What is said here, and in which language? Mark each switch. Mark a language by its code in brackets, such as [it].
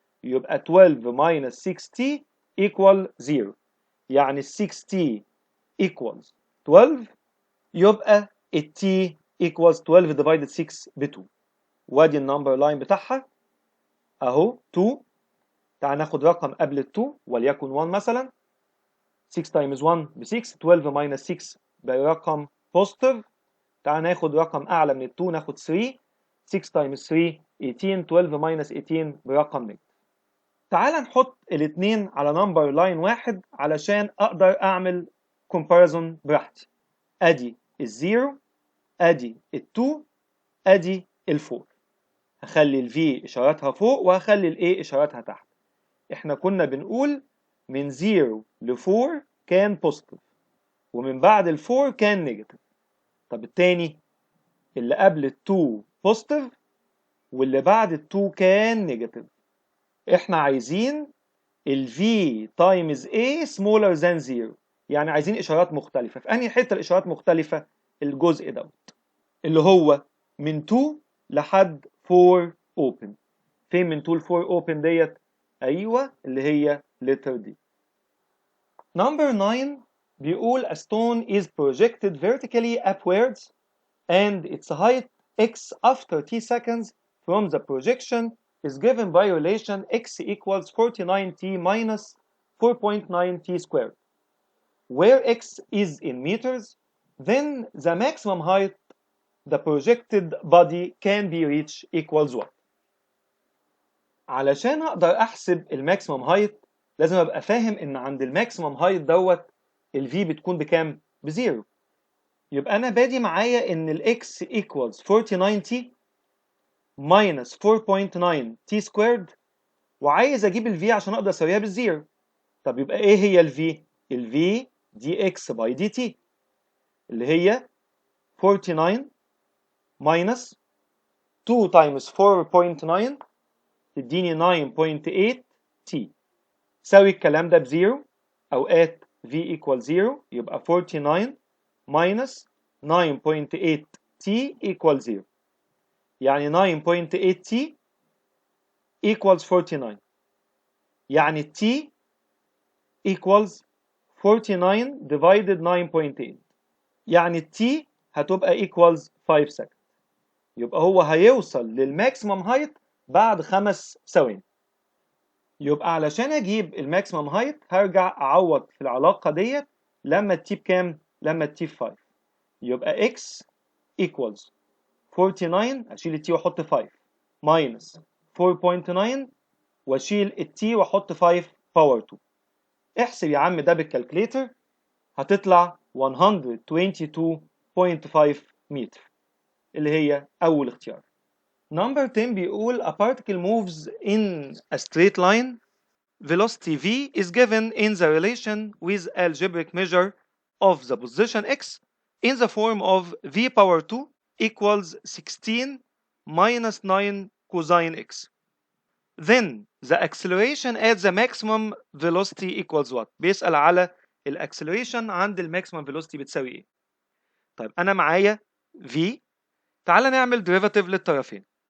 [ar] يبقى 12 minus 6t equal 0. يعني 6t equals 12 يبقى t equals 12 divided 6 ب 2. وادي النمبر لاين بتاعها اهو 2. تعال ناخد رقم قبل ال 2 وليكن 1 مثلا. 6 times 1 ب 6. 12 minus 6 برقم بوزيتيف. تعال ناخد رقم اعلى من ال 2 ناخد 3. 6 times 3 18. 12 minus 18 برقم نيجاتيف. تعال نحط الاثنين على نمبر لاين واحد علشان اقدر اعمل كومباريزون براحتي. ادي الزيرو، ادي التو، ادي الفور. هخلي الفي اشارتها فوق وهخلي الاي اشارتها تحت. احنا كنا بنقول من 0 ل 4 كان بوزيتيف ومن بعد ال 4 كان نيجاتيف. طب التاني اللي قبل ال 2 بوزيتيف واللي بعد ال 2 كان نيجاتيف. احنا عايزين ال V times A smaller than 0. يعني عايزين اشارات مختلفة. في انهي حتة الاشارات مختلفة؟ الجزء دوت اللي هو من 2 لحد 4 open. فين من 2 ل 4 open ديت؟ ايوه اللي هي letter D. [en] Number 9 [ar] بيقول [en] a stone is projected vertically upwards and its height x after t seconds from the projection is given by relation x equals 49t minus 4.9t squared. Where x is in meters, then the maximum height the projected body can be reached equals what? [ar] علشان اقدر احسب الماكسيمم هايت لازم ابقى فاهم ان عند الماكسيمم هايت دوت الفي بتكون بكام؟ بزيرو. يبقى انا بادي معايا ان الاكس equals 49t minus 4.9t squared وعايز اجيب الفي عشان اقدر اسويها بالزيرو. طب يبقى ايه هي الفي؟ الفي دي اكس باي دي تي اللي هي 49 minus 2 times 4.9 تديني 9.8 تي. ساوي الكلام ده بزيرو. اوقات v equal 0 يبقى 49 minus 9.8 t equal 0. يعني 9.8 t equals 49. يعني t equals 49 divided 9.8. يعني t هتبقى equals 5 seconds. يبقى هو هيوصل للماكسيمم هايت بعد 5 ثواني. يبقى علشان اجيب الماكسيمم هايت هرجع اعوض في العلاقه ديت لما التي بكام؟ لما التي ب 5. يبقى x equals 49 اشيل التي واحط 5 minus 4.9 واشيل التي واحط 5 باور 2. احسب يا عم ده بالكالكليتر هتطلع 122.5 متر اللي هي اول اختيار. [en] Number 10 [ar] بيقول [en] a particle moves in a straight line. Velocity v is given in the relation with algebraic measure of the position x in the form of v power 2 equals 16 minus 9 cosine x. Then the acceleration at the maximum velocity equals what? [ar] بيسأل على الاكسلريشن عند الماكسيمم velocity بتساوي ايه؟ طيب انا معايا v. تعال نعمل derivative للطرفين.